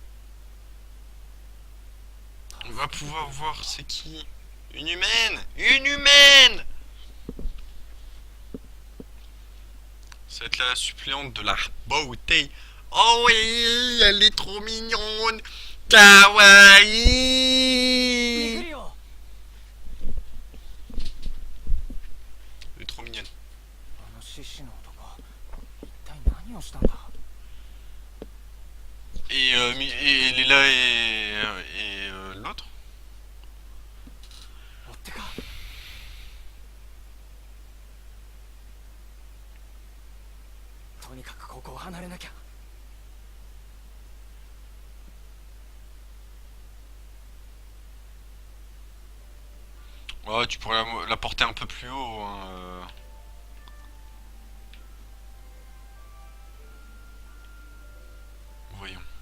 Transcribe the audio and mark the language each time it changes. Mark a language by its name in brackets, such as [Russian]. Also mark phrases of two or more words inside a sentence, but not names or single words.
[French] On va pouvoir voir c'est qui. Une humaine. Une humaine. Ça va être la suppléante de la beauté Oh oui, elle est trop mignonne. Kawaii. [Japanese] めくるよ [French] Elle est trop mignonne. [Japanese] あの獅子の男一体何をしたんだ [French] Et Lila et l'autre. [Japanese] 追ってかとにかくここを離れなきゃ [French] Ouais, tu pourrais la porter un peu plus haut. Hein, Voyons.